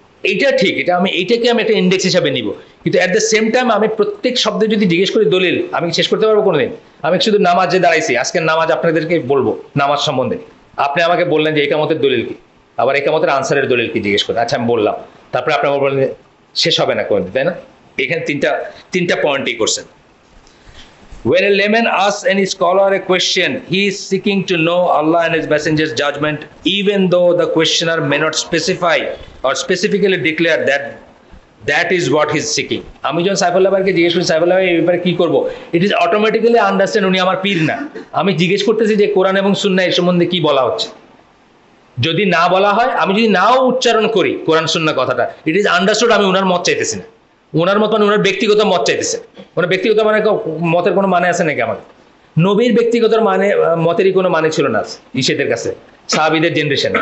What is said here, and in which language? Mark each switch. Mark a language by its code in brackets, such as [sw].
[bn] এইটা ঠিক, এইটাকে আমি একটা ইন্ডেক্স হিসাবে নিব। কিন্তু [en] at the same time [bn] আমি প্রত্যেক শব্দে যদি জিজ্ঞেস করি দলিল, আমি শেষ করতে পারবো কোনোদিন? আমি শুধু নামাজে দাঁড়াইছি, আজকের নামাজ আপনাদেরকে বলবো নামাজ সম্বন্ধে, আপনি আমাকে বললেন যে একামতের দলিল কি, আবার একামতের আনসারের দলিল কি জিজ্ঞেস করেন। আচ্ছা, আমি বললাম, তারপরে আপনি আমার বললেন শেষ হবে না কোনোদিন, তাই না? এখানে তিনটা পয়েন্টই করছেন। [en] When a layman asks any scholar a question, he is seeking to know Allah and His Messenger's judgment, even though the questioner may not specify or specifically declare that is what he is seeking. [bn] আমি যখন সাইফুল্লাহ ভাইকে জিজ্ঞেস করি সাইফুল্লাহ ভাই এই ব্যাপারে কি করবো, [en] it is automatically understand [bn] উনি আমার পীর না। আমি জিজ্ঞেস করতেছি যে কোরআন এবং সুন্নাহ এই সম্বন্ধে কি বলা হচ্ছে। যদি না বলা হয়, আমি যদি নাও উচ্চারণ করি কোরআন সুন্নাহ কথাটা, [en] it is understood [bn] আমি ওনার মত চাইতেছি না। ওনার মত মানে ওনার ব্যক্তিগত মত চাইতেছে। ওনার ব্যক্তিগত মানে মতের কোনো মানে আছে নাকি? আমার নবীর ব্যক্তিগত মতেরই কোনো মানে ছিল না ইসেদের কাছে, সাহাবীদের জেনারেশন।